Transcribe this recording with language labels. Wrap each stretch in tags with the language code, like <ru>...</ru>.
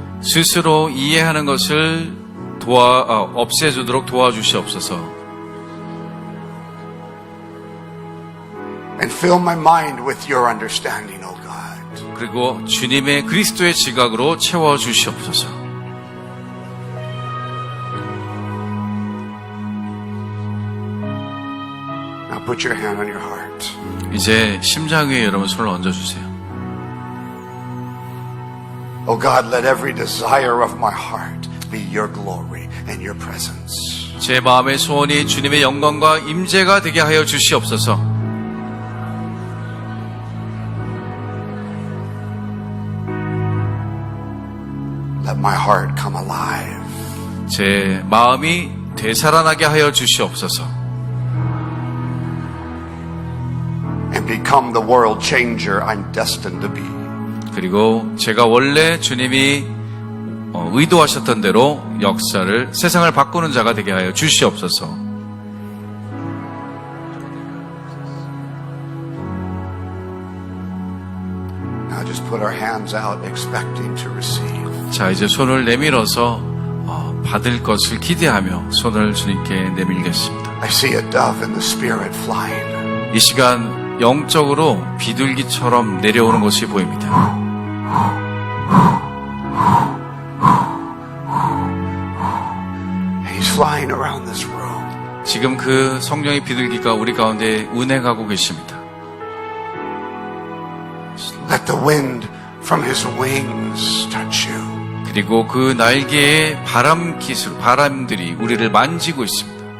<ko>스스로 이해하는 것을 없애주도록 도와주시옵소서.</ko> <en>And fill my mind with your understanding, O God.</en> <ko>그리고 주님의 그리스도의 지각으로 채워주시옵소서.</ko> <en>Now put your hand on your heart.</en> <ko>이제 심장 위에 여러분 손을 얹어주세요.</ko> <en>Oh God, let every desire of my heart be your glory and your presence.</en> <ko>제 마음의 소원이 주님의 영광과 임재가 되게 하여 주시옵소서.</ko> <en>Let my heart come alive.</en> <ko>제 마음이 되살아나게 하여 주시옵소서.</ko> <en>And become the world changer I'm destined to be.</en> <ko>그리고 제가 원래 주님이 의도하셨던 대로 역사를, 세상을 바꾸는 자가 되게 하여 주시옵소서.</ko> <en>Now just put our hands out expecting to receive.</en> <ko>자, 이제 손을 내밀어서 받을 것을 기대하며 손을 주님께 내밀겠습니다.</ko> <en>I see a dove in the spirit flying.</en> <ko>이 시간 영적으로 비둘기처럼 내려오는 것이 보입니다.</ko> <en>He's flying around this room.</en> <ko>지금 그 성령의 비둘기가 우리 가운데 운행하고 계십니다.</ko> <en>Let the wind from his wings touch you.</en> <ko>그리고 그 날개의 바람들이 우리를 만지고 있습니다.</ko>